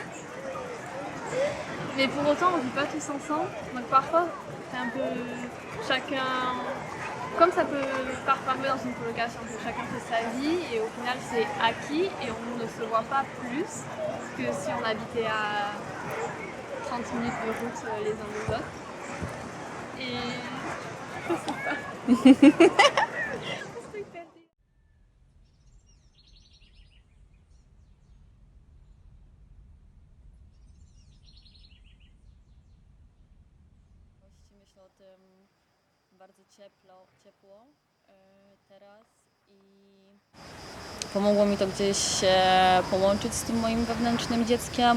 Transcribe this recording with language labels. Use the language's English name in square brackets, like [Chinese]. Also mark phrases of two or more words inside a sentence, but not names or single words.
[French] Mais pour autant, on vit pas tous ensemble, donc parfois c'est un peu chacun, comme ça peut parfois arriver dans une colocation, que chacun fait sa vie et au final c'est acquis et on ne se voit pas plus que si on habitait à 30 minutes de route les uns des autres. Et je sais pas. [Polish] Myślę o tym bardzo ciepło teraz i pomogło mi to gdzieś się połączyć z tym moim wewnętrznym dzieckiem,